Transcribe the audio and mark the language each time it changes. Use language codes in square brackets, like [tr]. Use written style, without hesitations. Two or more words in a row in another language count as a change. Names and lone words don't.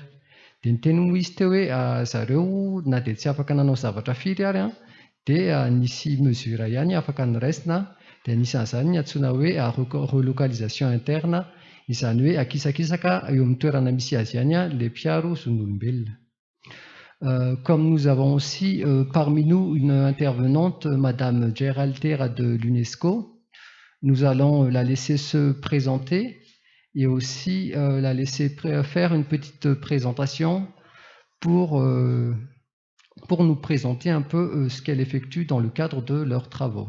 [mg] Dia niteny moa izy teo hoe zareo na dia tsy afaka nanao zavatra firy ary dia nisy mesura ihany afaka niraisina. Dia anisan'izany ny antsoina hoe [fr] relocalisation interne, [mg] izany hoe akisakisaka eo amin'ny toerana misy azy ihany les mpiaro zon'olombelona. [fr] Comme nous avons aussi parmi nous une intervenante, Madame Geraltera de l'UNESCO, nous allons la laisser se présenter et aussi la laisser faire une petite présentation pour nous présenter un peu ce qu'elle effectue dans le cadre de leurs travaux.